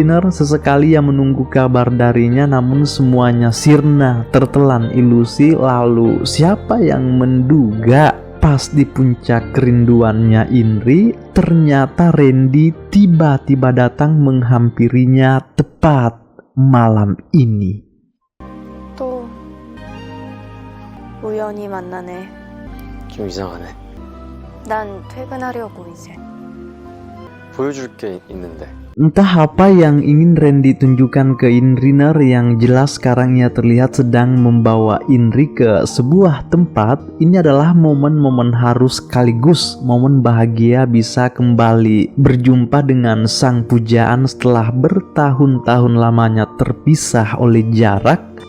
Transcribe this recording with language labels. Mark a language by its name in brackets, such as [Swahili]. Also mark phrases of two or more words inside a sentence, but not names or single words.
[Indonesian] Sesekali ia menunggu kabar darinya, namun semuanya sirna, tertelan ilusi. Lalu siapa yang menduga pas di puncak kerinduannya Indri, ternyata Randy tiba-tiba datang menghampirinya tepat malam ini. [Korean] 또 우연히 만나네. 좀 이상하네. 난 퇴근하려고 이제. 보여줄 게 있는데. [Indonesian] Entah apa yang ingin Randy tunjukkan ke Indri yang jelas sekarang ia terlihat sedang membawa Indri ke sebuah tempat. Ini adalah momen-momen harus sekaligus momen bahagia bisa kembali berjumpa dengan sang pujaan setelah bertahun-tahun lamanya terpisah oleh jarak.